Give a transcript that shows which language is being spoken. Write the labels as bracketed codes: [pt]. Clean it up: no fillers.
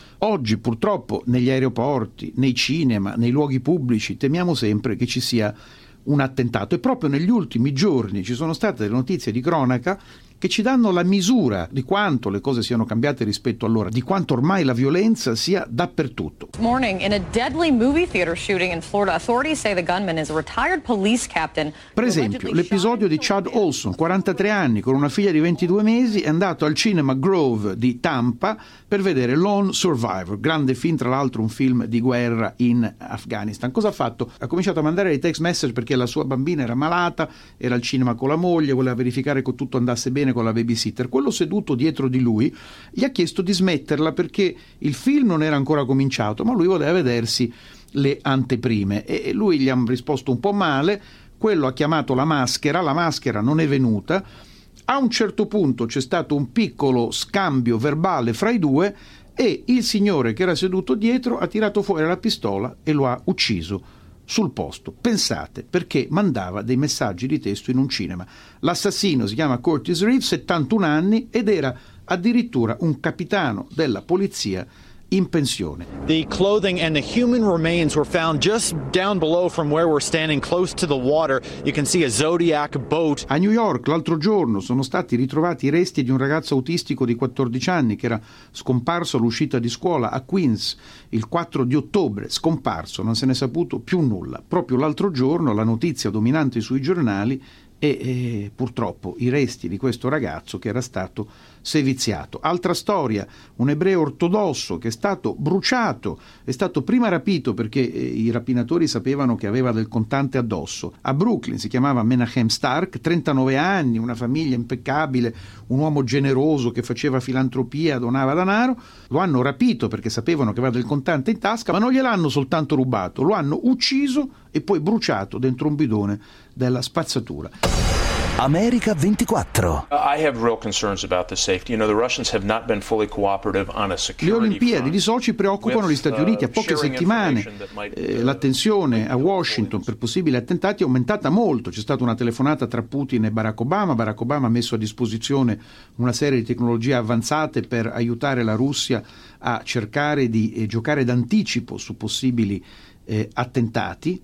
[it] Oggi purtroppo negli aeroporti, nei cinema, nei luoghi pubblici temiamo sempre che ci sia un attentato, e proprio negli ultimi giorni ci sono state le notizie di cronaca che ci danno la misura di quanto le cose siano cambiate rispetto allora, di quanto ormai la violenza sia dappertutto. [en] Morning in a deadly movie theater shooting in Florida, authorities say the gunman is a retired police captain. [it] Per esempio, l'episodio di Chad Olson, 43 anni, con una figlia di 22 mesi, è andato al cinema Grove di Tampa per vedere Lone Survivor, grande film, tra l'altro un film di guerra in Afghanistan. Cosa ha fatto? Ha cominciato a mandare dei text message perché la sua bambina era malata, era al cinema con la moglie, voleva verificare che tutto andasse bene con la babysitter. Quello seduto dietro di lui gli ha chiesto di smetterla perché il film non era ancora cominciato, ma lui voleva vedersi le anteprime. E lui gli ha risposto un po' male, quello ha chiamato la maschera non è venuta. A un certo punto c'è stato un piccolo scambio verbale fra i due e il signore che era seduto dietro ha tirato fuori la pistola e lo ha ucciso sul posto. Pensate, perché mandava dei messaggi di testo in un cinema. L'assassino si chiama Curtis Reeves, 71 anni, ed era addirittura un capitano della polizia in pensione. [en] The clothing and the human remains were found just down below from where we're standing, close to the water. You can see a Zodiac boat. [it] A New York l'altro giorno sono stati ritrovati i resti di un ragazzo autistico di 14 anni che era scomparso all'uscita di scuola a Queens il 4 di ottobre, scomparso, non se ne è saputo più nulla. Proprio l'altro giorno la notizia dominante sui giornali e purtroppo i resti di questo ragazzo che era stato seviziato. Altra storia, un ebreo ortodosso che è stato bruciato, è stato prima rapito perché i rapinatori sapevano che aveva del contante addosso. A Brooklyn si chiamava Menachem Stark, 39 anni, una famiglia impeccabile, un uomo generoso che faceva filantropia, donava denaro. Lo hanno rapito perché sapevano che aveva del contante in tasca, ma non gliel'hanno soltanto rubato, lo hanno ucciso e poi bruciato dentro un bidone della spazzatura. America 24. [en] I have real concerns about the safety. You know, the Russians have not been fully cooperative on a security. [it] Le Olimpiadi di Sochi preoccupano gli Stati Uniti. A poche settimane la tensione a Washington per possibili attentati è aumentata molto. C'è stata una telefonata tra Putin e Barack Obama. Barack Obama ha messo a disposizione una serie di tecnologie avanzate per aiutare la Russia a cercare di giocare d'anticipo su possibili attentati.